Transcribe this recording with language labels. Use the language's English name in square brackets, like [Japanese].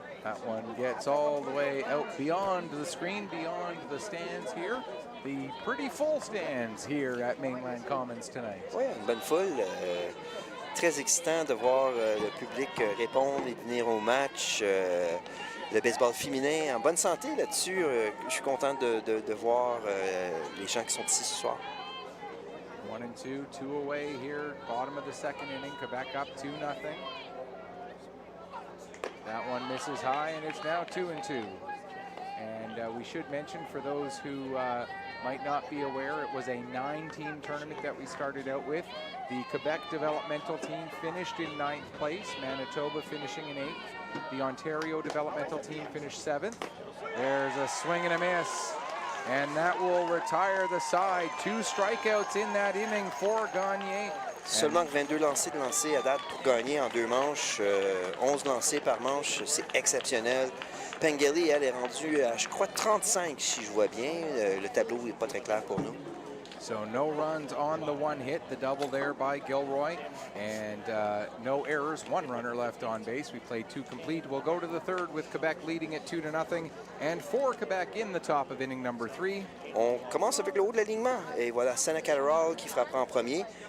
[English] That one gets all the way out beyond the screen, beyond the stands here. The pretty full stands here at Mainland Commons tonight. [French] Oui, une bonne foule. Très excitant de voir le public répondre et venir au match. Le baseball féminin en bonne santé là-dessus. Je suis content de voir les gens qui sont ici ce soir. [English] 1-2, 2 away here, bottom of the second inning. Quebec up 2-0. That one misses high, and it's now 2-2. And we should mention, for those who might not be aware, it was a 9-team tournament that we started out with. The Quebec developmental team finished in 9th place, Manitoba finishing in 8th. The Ontario developmental team finished 7th. There's a swing and a miss, and that will retire the side. 2 strikeouts in that inning for Gagne. [French] Seulement 22 lancés de lancer à date pour gagner en 2 manches. 11 lancés par manche, c'est exceptionnel. Pengelly, elle, est rendue à, je crois, 35, si je vois bien. Le tableau n'est pas très clair pour nous. [English] So no runs on the one hit, the double there by Gilroy, and no errors, 1 runner left on base. We played 2 complete. We'll go to the third with Quebec leading it 2-0, and for Quebec in the top of inning number 3. [French] On commence avec le haut de l'alignement. Et voilà, Senna Catterall qui frappera en premier.